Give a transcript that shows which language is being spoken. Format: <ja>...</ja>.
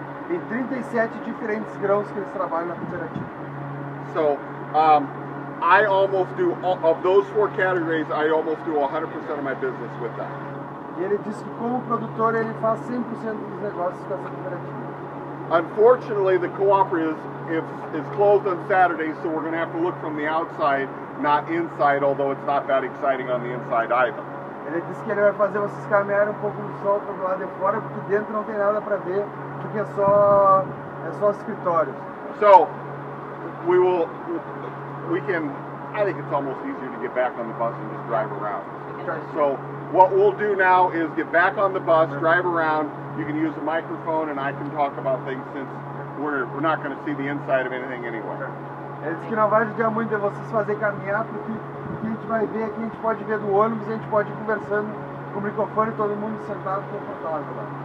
<pt>Tem 37 diferentes grãos que eles trabalham na cooperativa.</pt> <en>So, I almost do, of those 4 categories, I almost do 100% of my business with that.</en> <pt>E ele diz que como produtor ele faz 100% dos negócios com essa cooperativa.</pt> <en>Unfortunately, the cooperative is closed on Saturdays, so we're going to have to look from the outside, not inside, although it's not that exciting on the inside either.</en> <pt>Ele disse que ele vai fazer vocês caminharem um pouco no sol para o lado de fora, porque dentro não tem nada para ver, porque é só escritórios.</pt> <en>So, I think it's almost easier to get back on the bus and just drive around. So, what we'll do now is get back on the bus, drive around. You can use the microphone, and I can talk about things since we're not going to see the inside of anything anyway.</en> <pt>Ele disse que não vai ajudar muito a vocês fazer caminhar, porque o que a gente vai ver aqui, a gente pode ver do ônibus, a gente pode ir conversando com o microfone, todo mundo sentado confortável lá.</pt>